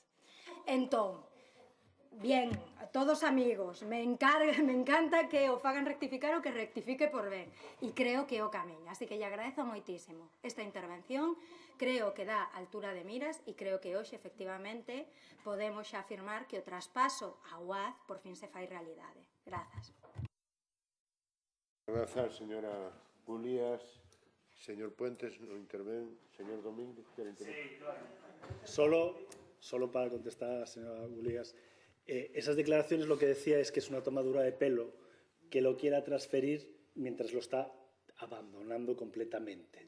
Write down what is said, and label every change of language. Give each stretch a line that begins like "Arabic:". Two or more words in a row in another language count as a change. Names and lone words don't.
Galician: Entón, bien, a todos amigos,
Spanish: me encanta
Galician: que o fagan rectificar o que rectifique por ben, e creo que é o camiño, así que lle agradezo moitísimo esta intervención, creo que dá altura de miras e creo que hoxe, efectivamente, podemos xa afirmar que o traspaso ao UAZ por fin se fai realidade. Grazas. Grazas, señora Gulías.
Spanish: Señor Puentes, no interven. Señor Domínguez, ¿quiere intervenir? Sí, claro. Solo para contestar a la señora Gulías. Esas declaraciones lo que decía es que es una tomadura de pelo que lo quiera transferir mientras lo está abandonando completamente.